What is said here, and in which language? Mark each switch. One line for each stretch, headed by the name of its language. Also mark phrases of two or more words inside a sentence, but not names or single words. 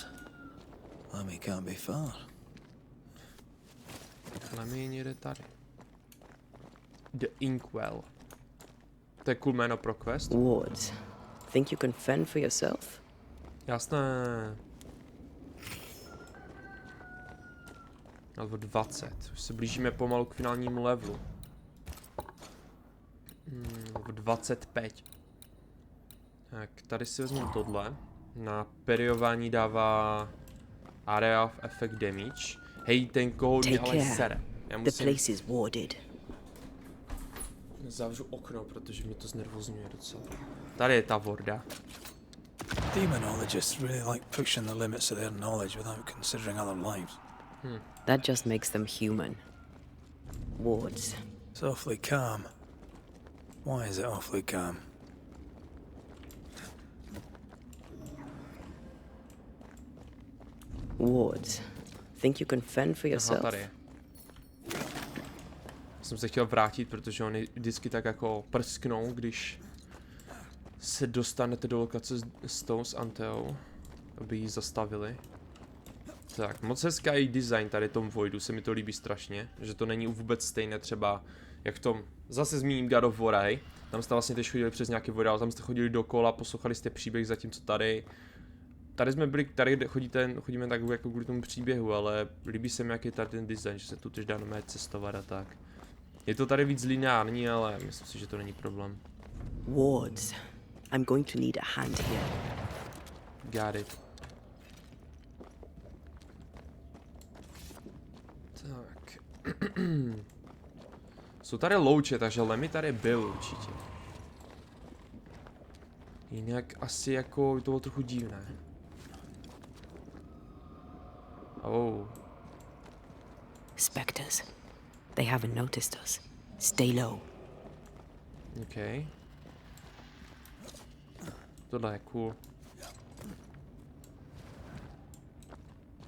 English: Lemmy can't be far.
Czech: Lemmy jde tady. The Inkwell. To je cool jméno pro quest.
English: Wards. Think you can fend for yourself?
Czech: Jasné. Level 20. Už se blížíme pomalu k finálnímu levelu. Level 25. Tak, tady si vezmu tohle. Na periování dává
English: area of effect damage.
Czech: Hej, ten kohout mě ale sere. Já
English: The place is warded.
Czech: Zavřu okno, protože mě to znervozňuje docela. Tady je ta vorda.
English: Demonologists really like pushing the limits of their knowledge without considering other lives. That just makes them human. Wards. It's awfully calm. Why is it awfully calm? Wards. Think you can fend for yourself?
Czech: Aha, tady. Jsem se chtěl vrátit, protože oni vždycky tak jako prsknou, když se dostanete do lokace s tou s Anteou, aby ji zastavili. Tak, moc hezký design tady tom Voidu, se mi to líbí strašně, že to není vůbec stejné třeba, jak v tom, zase zmíním God of War, hej. Tam jste vlastně teď chodili přes nějaký vod, ale tam jste chodili dokola, poslouchali jste příběh, zatímco tady jsme byli, tady chodíme tak jako kvůli tomu příběhu, ale líbí se mi, jaký je tady ten design, že se tu teď dá normálně cestovat a tak. Je to tady víc lineární, ale myslím si, že to není problém.
English: Wards. I'm going to need a hand here. Got it.
Czech: Tak. Jsou tady louče, takže Lemmy tady byl určitě. Jinak asi jako to bylo trochu divné.
English: Oh. Spectres. They haven't noticed us. Stay low.
Czech: OK. Tohle je cool.